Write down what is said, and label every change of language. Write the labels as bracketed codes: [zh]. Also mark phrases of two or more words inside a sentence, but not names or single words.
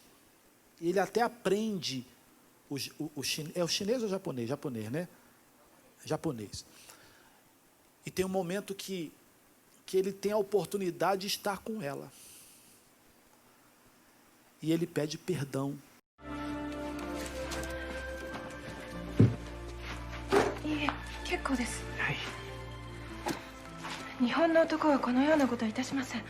[pt] E ele até aprende, é o chinês ou japonês? Japonês, né? Japonês. E tem um momento que ele tem a oportunidade de estar com ela. E ele pede perdão. [ja] いえ、結構です。はい。日本の男はこのようなことはいたしません。